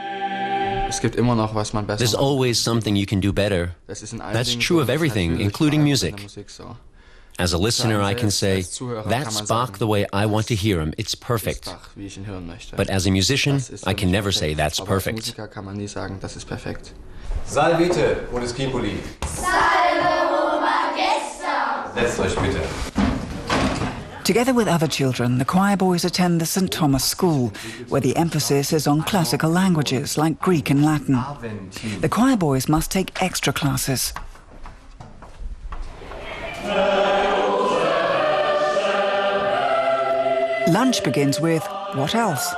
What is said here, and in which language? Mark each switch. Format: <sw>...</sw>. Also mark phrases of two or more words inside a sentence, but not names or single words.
<en>There's always something you can do better. That's true of everything, including music. As a listener, I can say, that's Bach the way I want to hear him. It's perfect. But as a musician, I can never say that's perfect.</en> <la>Salvete, o discipuli. Salve, o Magestra.</la> <de>Setzt euch bitte.</de> <en>Together with other children, the choir boys attend the St. Thomas School, where the emphasis is on classical languages like Greek and Latin. The choir boys must take extra classes. Lunch begins with, what else?</en>